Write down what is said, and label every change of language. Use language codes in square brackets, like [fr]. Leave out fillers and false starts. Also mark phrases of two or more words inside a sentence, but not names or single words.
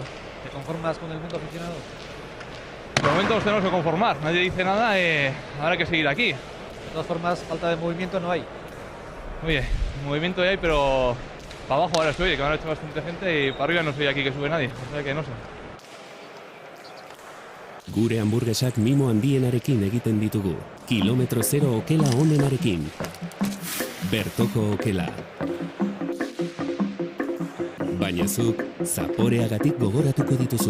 [es] ¿Te conformas con el mundo aficionado? De momento nos tenemos que conformar, nadie dice nada, habrá que seguir aquí. De todas formas, falta de movimiento no hay. Oye, movimiento hay, pero para abajo ahora se oye, que me han hecho bastante gente, y para arriba no se oye aquí que sube nadie, o sea que no sé. [eu] Gure hamburguesak mimo handienarekin egiten ditugu. Kilometro zero okela onenarekin. Bertoko okela. Baina zuk, zaporeagatik gogoratuko dituzu.